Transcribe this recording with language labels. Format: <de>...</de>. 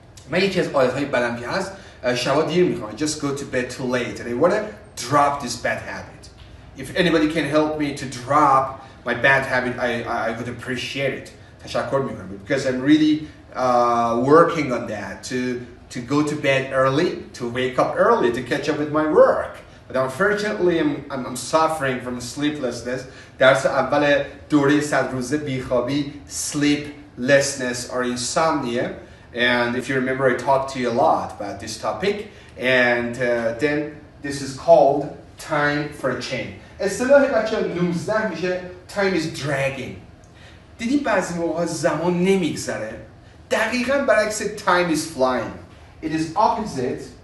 <fa>من یکی از عادتهای بدم که هست شبا دیر میخوام.</fa> <en>I just go to bed too late and I wanna drop this bad habit. If anybody can help me to drop my bad habit, I would appreciate it.</en> <fa>تشکر میکنم</fa> <en>because I'm really working on that to go to bed early, to wake up early, to catch up with my work. But unfortunately, I'm suffering from sleeplessness.</en> <fa>درس اول دوره 100 روزه بیخوابی,</fa> <en>sleeplessness or insomnia. And if you remember, I talked to you a lot about this topic. And then this is called time for a change.</en> <fa>اصطلاح بچه 19 میشه</fa> <en>time is dragging.</en> <fa>دیدیم بعضی موقع زمان نمیگذره. دقیقاً برعکس</fa> <en>time is flying. It is opposite.</en>